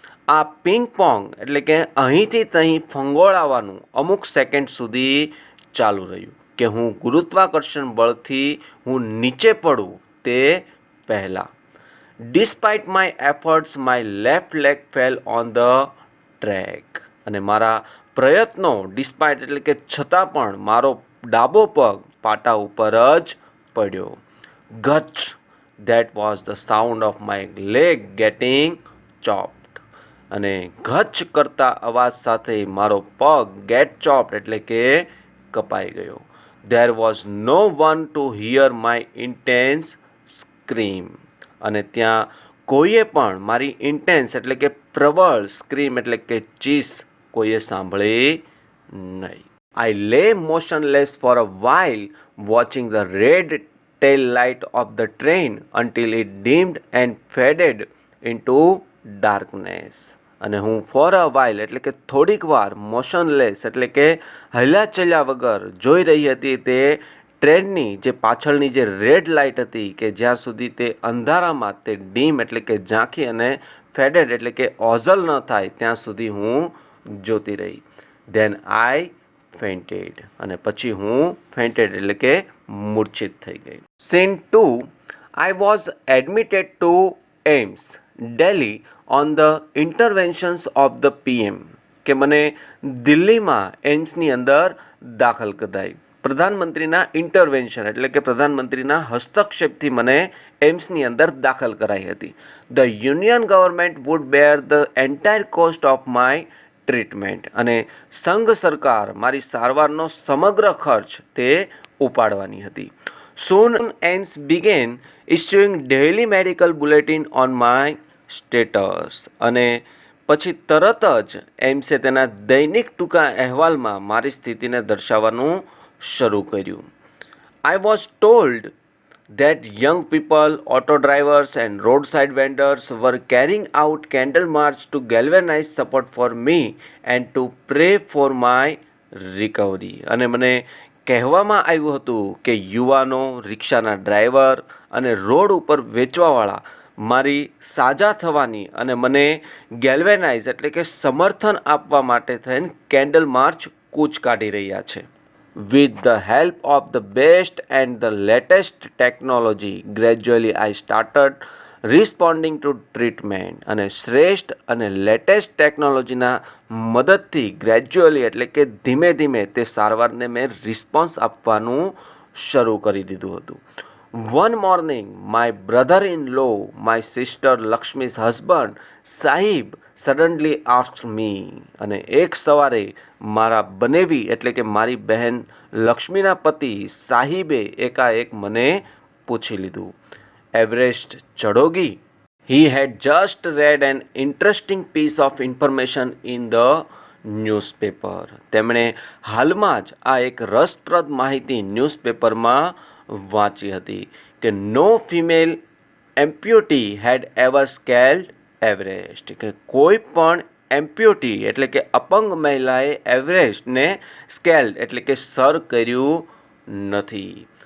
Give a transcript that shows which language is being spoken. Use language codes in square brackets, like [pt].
[gu] આ પિંગ પોંગ એટલે કે અહીંથી તહીં ફંગોળાવાનું અમુક સેકન્ડ સુધી ચાલુ રહ્યું કે હું ગુરુત્વાકર્ષણ બળથી હું નીચે પડું તે પહેલાં. [en] Despite my efforts my left leg fell on the track. [gu] અને મારા પ્રયત્નો ડિસ્પાઇટ એટલે કે છતાં પણ મારો ડાબો પગ પાટા ઉપર જ પડ્યો. ગચ. [en] That was the sound of my leg getting chopped. [gu] અને ગચ કરતા અવાજ સાથે મારો પગ ગેટ ચોપ્ડ એટલે કે કપાઈ ગયો. [en] There was no one to hear my intense scream. [gu] અને ત્યાં કોઈએ પણ મારી ઇન્ટેન્સ એટલે કે પ્રબળ સ્ક્રીમ એટલે કે ચીસ કોઈએ સાંભળી નહીં. [en] I lay motionless for a while watching the red tail light of the train until it dimmed and faded into darkness. [gu] અને હું ફોર અ વાઇલ એટલે કે થોડીક વાર મોશનલેસ એટલે કે હલ્યાચલ્યા વગર જોઈ રહી હતી તે ટ્રેનની જે પાછળની જે રેડ લાઇટ હતી કે જ્યાં સુધી તે અંધારામાં તે ડીમ એટલે કે ઝાંખી અને ફેડેડ એટલે કે ઓઝલ ન થાય ત્યાં સુધી હું જોતી રહી. [en] Then I fainted. [gu] અને પછી હું ફેન્ટેડ એટલે કે મૂર્છિત થઈ ગઈ. [en] Scene 2 I was admitted to AIIMS Delhi on the interventions of the PM. [gu] કે મને દિલ્હીમાં એમ્સની અંદર દાખલ કરાઈ. પ્રધાનમંત્રીના ઇન્ટરવેન્શન એટલે કે પ્રધાનમંત્રીના હસ્તક્ષેપથી મને એમ્સની અંદર દાખલ કરાઈ હતી. [en] The union government would bear the entire cost of my treatment. [gu] અને સંઘ સરકાર મારી સારવારનો સમગ્ર ખર્ચ તે ઉપાડવાની હતી. [en] Soon AIIMS began issuing daily medical bulletin on my status. [gu] અને પછી તરત જ એમ્સે તેના દૈનિક ટૂંકા અહેવાલમાં મારી સ્થિતિને દર્શાવવાનું શરૂ કર્યું. [en] I was told that young people, auto drivers, and roadside vendors were carrying out candle march to galvanize support for me and to pray for my recovery. [gu] અને મને કહેવામાં આવ્યું હતું કે યુવાનો, રિક્ષાના ડ્રાઈવર અને રોડ ઉપર વેચવાવાળા મારી સાજા થવાની અને મને ગેલ્વેનાઇઝ એટલે કે સમર્થન આપવા માટે થઈને કેન્ડલ માર્ચ કૂચ કાઢી રહ્યા છે. [en] With the help of the best and the latest technology, gradually I started responding to treatment. [gu] અને શ્રેષ્ઠ અને લેટેસ્ટ ટેકનોલોજીના મદદથી ગ્રેજ્યુઅલી એટલે કે ધીમે ધીમે તે સારવારને મેં રિસ્પોન્સ આપવાનું શરૂ કરી દીધું હતું. [en] One morning, my brother-in-law, my sister Lakshmi's husband, Sahib, suddenly asked me. [gu] અને એક સવારે મારા બનેવી એટલે કે મારી બહેન લક્ષ્મીના પતિ સાહિબે એકાએક મને પૂછી લીધું, [hi] Everest ચઢોગી? [en] He had just read an interesting piece of information in the newspaper. [gu] તેમણે હાલમાં જ આ એક રસપ્રદ માહિતી ન્યૂઝપેપરમાં વાંચી હતી કે [en] no female amputee had ever scaled Everest, [gu] કે કોઈ પણ એમ્પ્યુટી એટલે કે અપંગ મહિલાએ એવરેસ્ટને સ્કેલ્ડ એટલે કે સર કર્યું નથી.